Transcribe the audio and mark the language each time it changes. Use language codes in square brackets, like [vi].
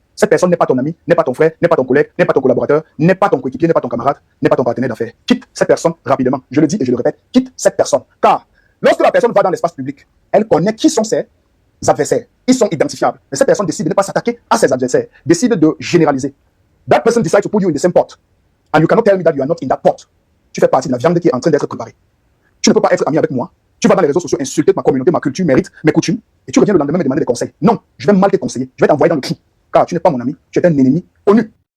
[fr] Cette personne n'est pas ton ami, n'est pas ton frère, n'est pas ton collègue, n'est pas ton collaborateur, n'est pas ton coéquipier, n'est pas ton camarade, n'est pas ton partenaire d'affaires. Quitte cette personne rapidement. Je le dis et je le répète, quitte cette personne. Car lorsque la personne va dans l'espace public, elle connaît qui sont ses adversaires. Ils sont identifiables. Mais cette personne décide de ne pas s'attaquer à ses adversaires, décide de généraliser. [en] That person decides to put you in the same pot. And you cannot tell me that you are not in that pot. [fr] Tu fais partie de la viande qui est en train d'être préparée. Tu ne peux pas être ami avec moi. Tu vas dans les réseaux sociaux insulter ma communauté, ma culture, mes rites, mes coutumes, et tu reviens le lendemain me demander des conseils. Non, je vais mal te conseiller. Je vais t'envoyer dans le trou. Car tu n'es pas mon ami, tu es un ennemi connu.